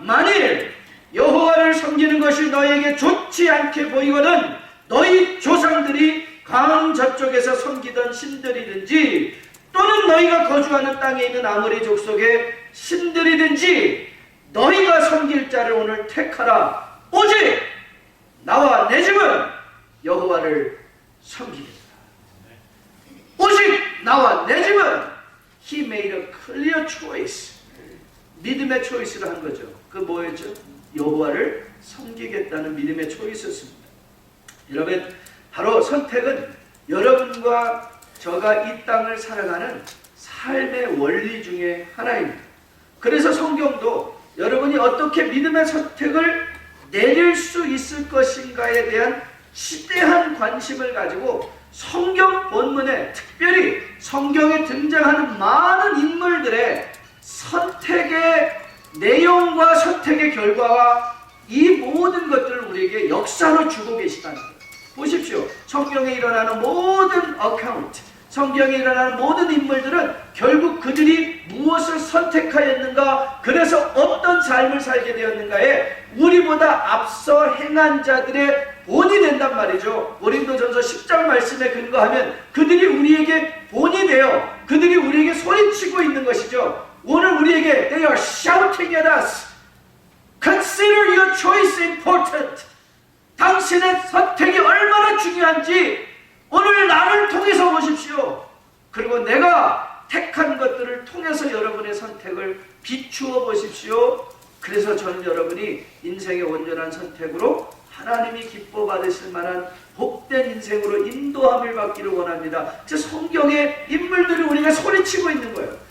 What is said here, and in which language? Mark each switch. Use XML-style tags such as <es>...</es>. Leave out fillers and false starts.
<ko>만일 여호와를 섬기는 것이 너희에게 좋지 않게 보이거든 너희 조상들이 강 저쪽에서 섬기던 신들이든지 또는 너희가 거주하는 땅에 있는 아모리 족속의 신들이든지 너희가 섬길 자를 오늘 택하라. 오직 나와 내 집은 여호와를 섬기겠다. 오직 나와 내 집은</ko> <en>He made a clear choice.</en> <ko>믿음의 초이스를 한 거죠. 그 뭐였죠? 여호와를 섬기겠다는 믿음의 초이스였습니다. 여러분, 바로 선택은 여러분과 저가 이 땅을 살아가는 삶의 원리 중에 하나입니다. 그래서 성경도 여러분이 어떻게 믿음의 선택을 내릴 수 있을 것인가에 대한 시대한 관심을 가지고 성경 본문에, 특별히 성경에 등장하는 많은 인물들의 선택의 내용과 선택의 결과와 이 모든 것들을 우리에게 역사로 주고 계시다는 거예요. 보십시오. 성경에 일어나는 모든 어카운트, 성경에 일어나는 모든 인물들은 결국 그들이 무엇을 선택하였는가, 그래서 어떤 삶을 살게 되었는가에 우리보다 앞서 행한 자들의 본이 된단 말이죠. 고린도전서 10장 말씀에 근거하면 그들이 우리에게 본이 되어 그들이 우리에게 소리치고 있는 것이죠. 오늘 우리에게</ko> <en>They are shouting at us. Consider your choice important.</en> <ko>당신의 선택이 얼마나 중요한지 오늘 나를 통해서 보십시오. 그리고 내가 택한 것들을 통해서 여러분의 선택을 비추어 보십시오. 그래서 저는 여러분이 인생의 온전한 선택으로 하나님이 기뻐 받으실 만한 복된 인생으로 인도함을 받기를 원합니다. 저 성경의 인물들이 우리가 소리치고 있는 거예요.</ko>